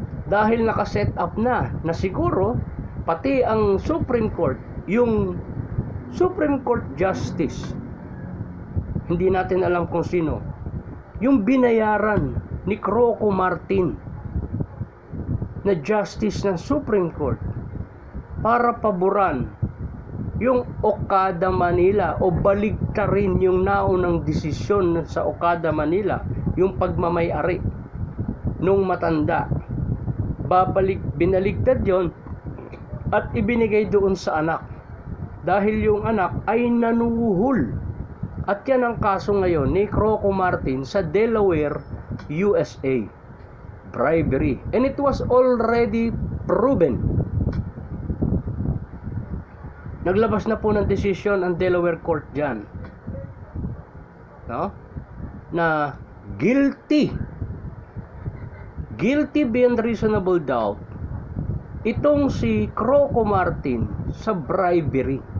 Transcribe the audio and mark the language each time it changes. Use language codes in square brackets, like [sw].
[tl] Dahil nakaset up na siguro pati ang Supreme Court, yung Supreme Court Justice, hindi natin alam kung sino, yung binayaran ni Croco Martin na Justice ng Supreme Court para paboran yung Okada Manila o baligtarin yung naunang desisyon sa Okada Manila, yung pagmamay-ari nung matanda. Binaligtad yon at ibinigay doon sa anak. Dahil yung anak ay nanuhul. At yan ang kaso ngayon ni Croco Martin sa Delaware, USA. [en] Bribery. And it was already proven. [tl] Naglabas na po ng desisyon ang Delaware Court dyan, no? Na guilty beyond reasonable doubt itong si Croco Martin sa bribery.